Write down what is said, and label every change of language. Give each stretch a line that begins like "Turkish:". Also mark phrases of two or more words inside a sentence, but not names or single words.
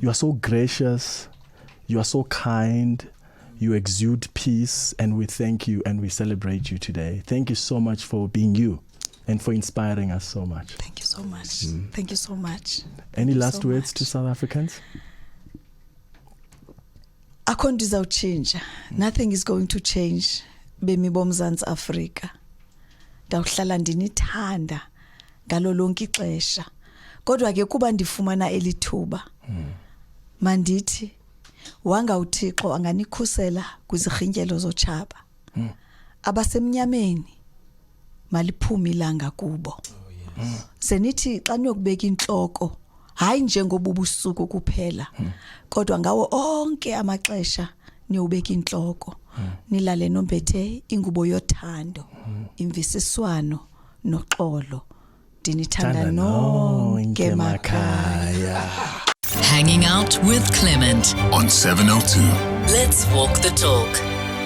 English: You are so gracious, you are so kind, you exude peace, and we thank you and we celebrate you today. Thank you so much for being you and for inspiring us so much. Thank you so much. Thank you so much. Any last words to South Africans?
Xhosa: Akho izawutshintsha.
English: Nothing is going to change
Xhosa: bemi boMzantsi Afrika. Dawuhlala ndinithanda ngalo lonke ixesha. Kodwa ke kuba ndifumana elithuba. Mandithi wanga uThixo anganikhusela kwizirhintyelo zotshaba. Abasemnyameni maliphume ilanga kubo. Senithi xa niyokubeka inhloko hayi njengoba ubusuku kuphela kodwa ngawo onke amaxesha niyobeka inhloko nilale nombethe ingubo yothando imvisiswano noxolo dinithanda nonke emakhaya.
English: Hanging out with Clement on 702. Let's walk the talk.